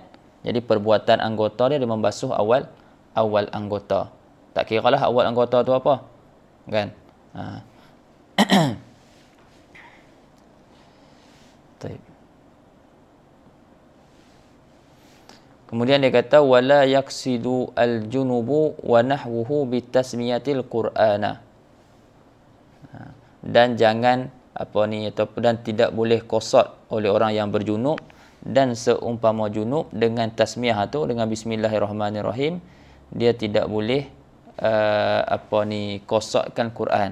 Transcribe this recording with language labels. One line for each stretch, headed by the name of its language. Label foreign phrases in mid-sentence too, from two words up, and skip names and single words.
Malay: Jadi perbuatan anggota dia membasuh awal anggota. Tak kiralah awal anggota tu apa, kan? Baik. Kemudian dia kata
Arabic: ولا يقصد الجنب ونحوه بتسمية القرآن.
Malay: Dan jangan dan tidak boleh qasad oleh orang yang berjunub dan seumpama junub dengan tasmiyah tu, dengan bismillahirrahmanirrahim, dia tidak boleh qasadkan Quran.